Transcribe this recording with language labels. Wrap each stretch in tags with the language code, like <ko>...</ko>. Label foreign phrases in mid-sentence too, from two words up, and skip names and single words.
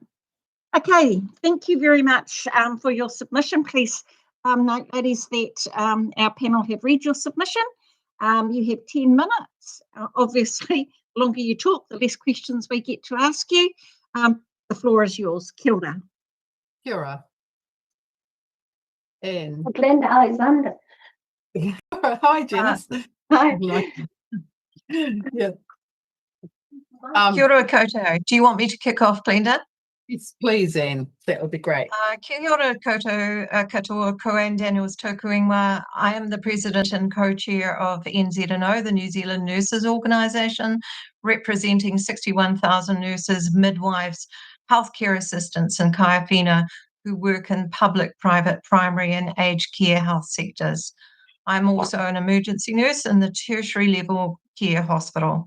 <en>Okay, thank you very much for your submission. Please note, ladies, that our panel have read your submission. You have 10 minutes. Obviously, the longer you talk, the less questions we get to ask you. The floor is yours.</en> <mi>Kia ora. Kia ora.</mi> <en>And Glenda Alexander. Hi, Janice. Hi. Yeah.</en> <mi>Kia ora koutou.</mi> <en>Do you want me to kick off, Glenda? Yes, please, Anne. That would be great.</en> <mi>Kia ora koutou, katoa koe Daniels tōku ingoa.</mi> <en>I am the president and co-chair of NZNO, the New Zealand Nurses Organisation, representing 61,000 nurses, midwives, healthcare assistants and kaiawhina who work in public, private, primary and aged care health sectors. I'm also an emergency nurse in the tertiary level care hospital.</en>